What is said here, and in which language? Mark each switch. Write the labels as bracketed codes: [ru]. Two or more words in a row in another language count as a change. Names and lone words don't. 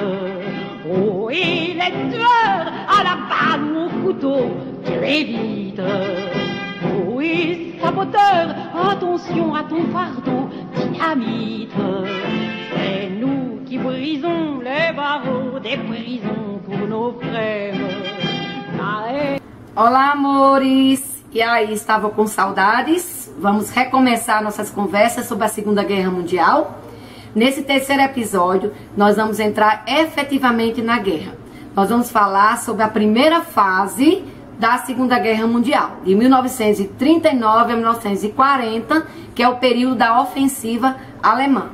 [fr] Oh, et les tueurs à la balle ou au couteau, tuez vite. Oh, et saboteur, attention à ton fardeau, dynamite. C'est nous qui brisons les barreaux des prisons pour nos frères. [pt] Olá, amores! E aí, estavam com saudades? Vamos recomeçar nossas conversas sobre a Segunda Guerra Mundial. Nesse terceiro episódio, nós vamos entrar efetivamente na guerra. Nós vamos falar sobre a primeira fase da Segunda Guerra Mundial, de 1939 a 1940, que é o período da ofensiva alemã.